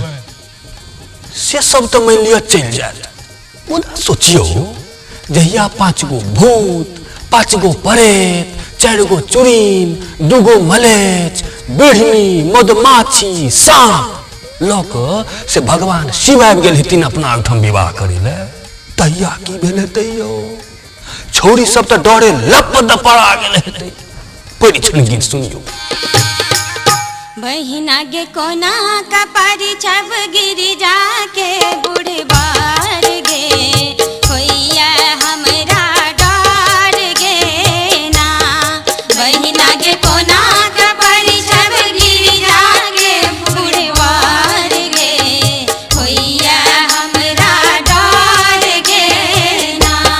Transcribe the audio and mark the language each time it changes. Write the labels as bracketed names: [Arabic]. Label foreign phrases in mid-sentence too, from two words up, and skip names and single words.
[Maithili] से सब तो मान लिया चल जाए मुदा सोचियो जहिया 5 गो भूत 5 गो प्रेत 4 गो चुड़ीन 2 गो मलेच बिढ़नी मधमाछी सांप लोक से भगवान शिव आबि गेल हेथिन अपना ओठाम विवाह करे ले तहिया की भेल हेतैयो छोरी सब तो डरे लप दपड़ा गेल हेतै परिछन गीत सुनियो। बहिना गे कोना का पारी छब गिरी जाके बुढ़बार गे होइया हमरा डर गे ना बहिना गे कोना का पारी छब गिरी जाके बुढ़बार गे होइया हमरा डर गे ना।